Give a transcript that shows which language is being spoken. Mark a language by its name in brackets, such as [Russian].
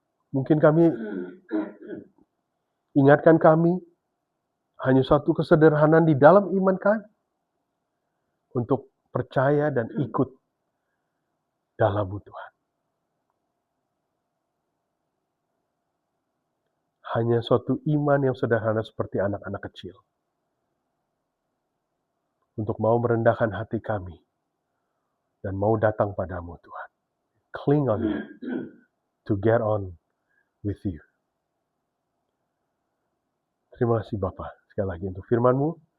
[Indonesian] Mungkin ingatkan kami hanya satu kesederhanaan di dalam iman kami untuk percaya dan ikut dalam Tuhan. Hanya suatu iman yang sederhana seperti anak-anak kecil. Untuk mau merendahkan hati kami dan mau datang padamu, Tuhan. [English] Cling on you to get on with you. [Indonesian] Terima kasih Bapa sekali lagi untuk firman-Mu.